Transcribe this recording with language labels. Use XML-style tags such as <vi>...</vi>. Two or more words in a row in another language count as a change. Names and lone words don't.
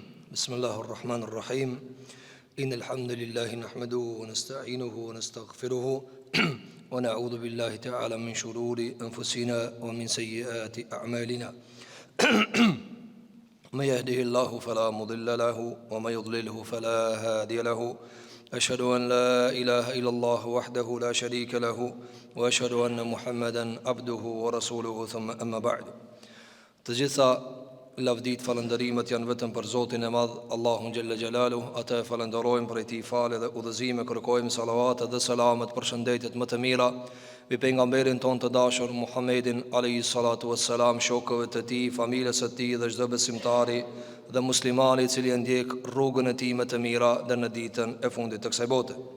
<ar>بسم الله الرحمن الرحيم إن الحمد لله نحمده ونستعينه ونستغفره ونعوذ بالله تعالى من شرور أنفسنا ومن سيئات أعمالنا من يهده الله فلا مضل له ومن يضلله فلا هادي له أشهد أن لا إله إلا الله وحده لا شريك له وأشهد أن محمدا عبده ورسوله ثم أما بعد.</ar> <sq>Të gjitha lavdit falëndërimet janë vetëm për Zotin e Madh, Allahun</sq> <ar>جل جلاله.</ar> <sq>Atë e falenderojmë për ti fale dhe udhëzime, kërkojmë salavatet dhe selamet për shëndetit më të mira mbi pejgamberin ton të dashur Muhammedin</sq> <ar>عليه الصلاة والسلام,</ar> <sq>shokëve të tij, familjes së tij dhe çdo besimtari dhe muslimani i cili ndjek rrugën e tij më të mira deri në ditën e fundit të kësaj bote.</sq>